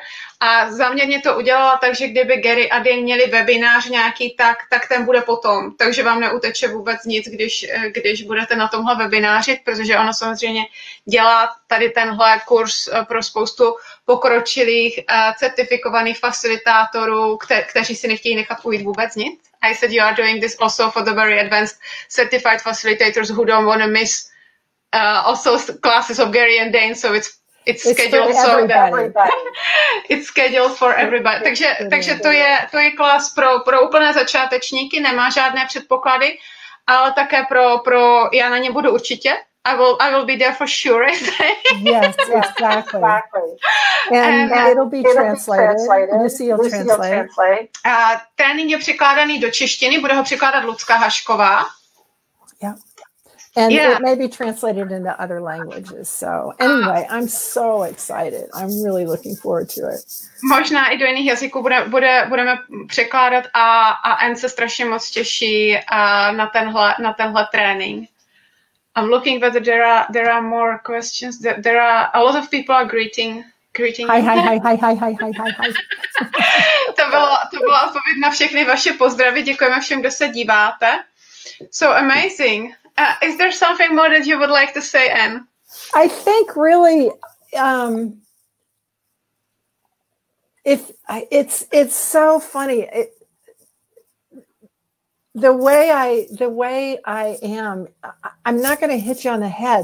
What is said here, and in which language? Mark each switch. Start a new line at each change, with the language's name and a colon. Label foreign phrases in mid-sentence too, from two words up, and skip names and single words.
Czech: A záměrně to udělala tak, že kdyby Gary a Dane měli webinář nějaký, tak ten bude potom. Takže vám neuteče vůbec nic, když budete na tomhle webináři, protože ono samozřejmě dělá tady tenhle kurz pro spoustu pokročilých certifikovaných facilitátorů, kteří si nechtějí nechat ujít vůbec nic.
English: I said you are doing this also for the very advanced certified facilitators who don't want to miss also classes of Gary and Dane, so it's scheduled so that it's scheduled for everybody.
Czech: Takže to je klas pro úplné začátečníky, nemá žádné předpoklady, ale také pro já na ně budu určitě.
English: I will be there for sure. Yes, exactly. And it'll be translated. Lucy will translate. Trénink je překládaný do češtiny, bude ho překládat Lucka Hašková. Yeah. And it may be translated into other languages. So anyway, I'm so excited. I'm really looking forward to it.
Czech: Možná i do jiných jazyků budeme překládat a Anne se strašně moc těší na tenhle trénink.
English: I'm looking whether there are more questions. There are a lot of people are greeting. Hi.
Czech: To byla odpověď na všechny vaše pozdravy. Děkujeme všem, kdo se díváte.
English: So amazing. Is there something more that you would like to say, Anne? I think really, it's so funny. The way I am, I'm not going to hit you on the head.